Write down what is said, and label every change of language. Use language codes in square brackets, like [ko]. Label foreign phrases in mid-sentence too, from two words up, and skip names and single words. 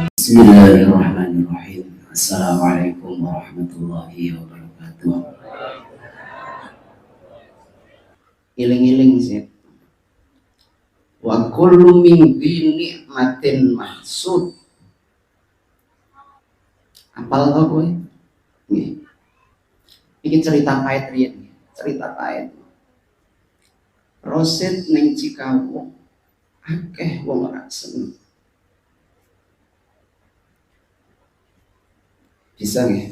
[ar] بسم الله الرحمن الرحيم. السلام عليكم ورحمة الله وبركاته. [jv] Iling-iling sih. [ar] وكل من نعمة محسود. [jv] Apal to kowe? Nggih. Iki cerita pahit riyen, cerita pahit. Rosid ning Cikawu akeh wong ora seneng. Bisa nggih?